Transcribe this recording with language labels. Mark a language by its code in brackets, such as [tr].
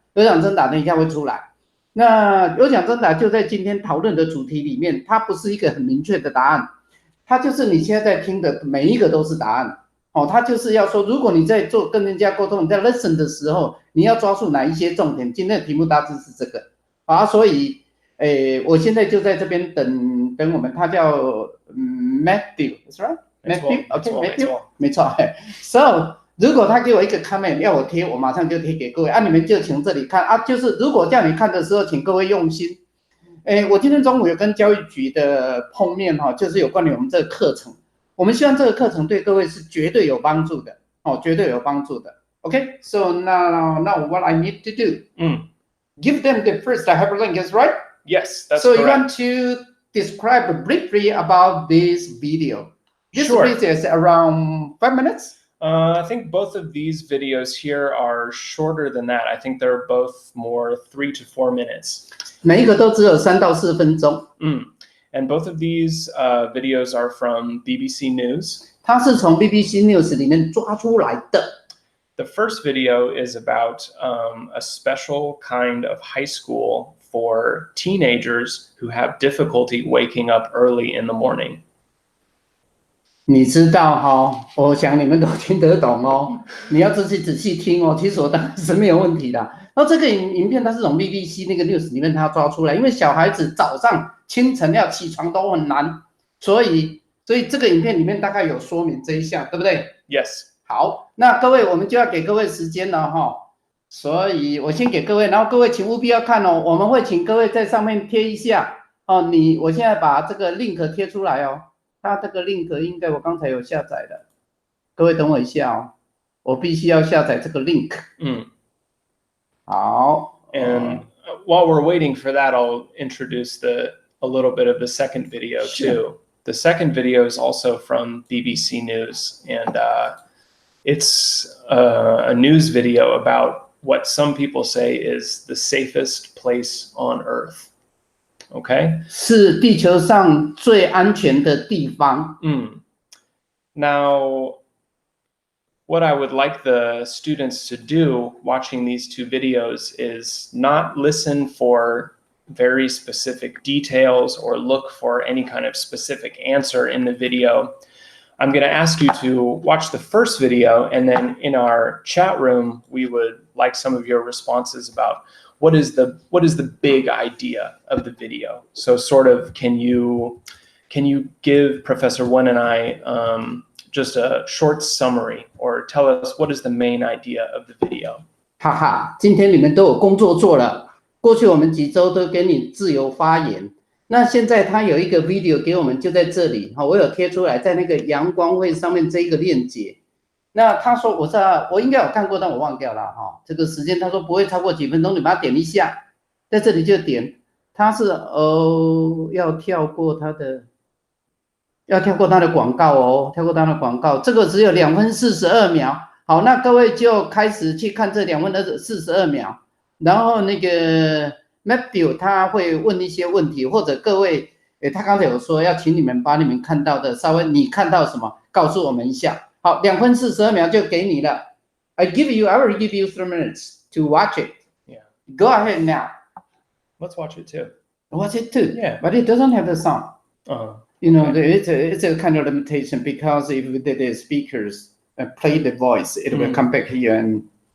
[zh] 有奖征答等一下会出来。那有奖征答就在今天讨论的主题里面，它不是一个很明确的答案，它就是你现在在听的每一个都是答案。他就是要说，如果你在跟人家沟通，你在 listen 的时候，你要抓住哪一些重点？今天的题目大致是这个所以我现在就在这边等我们，他叫Matthew， [en] is right？ [zh] Matthew， OK， Matthew， 没错。 So 如果他给我一个 comment 要我贴，我马上就贴给各位你们就请这里看就是如果叫你看的时候，请各位用心。我今天中午有跟教育局的碰面就是有关于我们这个课程。我们希望这个课程对各位是绝对有帮助的绝对有帮助的。 [en] Okay, so now what I need to do? Give them the first hyperlink, is right? Yes, that's so correct. So you want to describe briefly about this video. This Sure. video is around 5 minutes. I think both of these videos here are shorter than that. I think they're both more 3 to 4 minutes. [zh] 每一个都只有3到4分钟。 [en] And both of these videos are from BBC News. [zh] 它是从 BBC News 里面抓出来的。 [en] The first video is about a special kind of high school for teenagers who have difficulty waking up early in the morning. [zh] 你知道哈，我想你们都听得懂哦。你要仔细听哦。其实我当然是没有问题的。然后这个影片它是从 BBC 那个 news 里面它抓出来，因为小孩子早上清晨要起床都很难，所以这个影片里面大概有说明这一项，对不对 Yes. 好，那各位我们就要给各位时间了哈。所以我先给各位，然后各位请务必要看哦。我们会请各位在上面贴一下哦。我现在把这个 link 贴出来哦。它这个 link 应该我刚才有下载的，各位等我一下哦，我必须要下载这个 link。好。 [en] And while we're waiting for that, I'll introduce a little bit of the second video too. The second video is also from BBC News, and it's a news video about what some people say is the safest place on Earth. Okay? [zh] 是地球上最安全的地方。 [en] Now, what I would like the students to do watching these 2 videos is not listen for very specific details or look for any kind of specific answer in the video. I'm going to ask you to watch the first video, and then in our chat room, we would like some of your responses about what is the big idea of the video. So sort of, can you give Professor Wen and I just a short summary, or tell us what is the main idea of the video? [zh] 哈哈，今天你们都有工作做了，过去我们几周都给你自由发言。那现在他有一个 video 给我们，就在这里哈，我有贴出来，在那个阳光会上面这一个链接。那他说我应该有看过，但我忘掉了哈。这个时间他说不会超过几分钟，你把它点一下，在这里就点。他是要跳过他的广告哦，跳过他的广告。这个只有2分42秒。好，那各位就开始去看这2分42秒，然后那个 Matthew 他会问一些问题，或者各位，他刚才有说要请你们把你们看到的稍微你看到什么告诉我们一下。好，2分42秒就给你了。 [en] I will give you 3 minutes to watch it. Yeah. Go ahead now. Let's watch it too. Watch it too. Yeah. But it doesn't have the sound. You know, Okay. it's a kind of limitation, because if the speakers play the voice, it will come back here and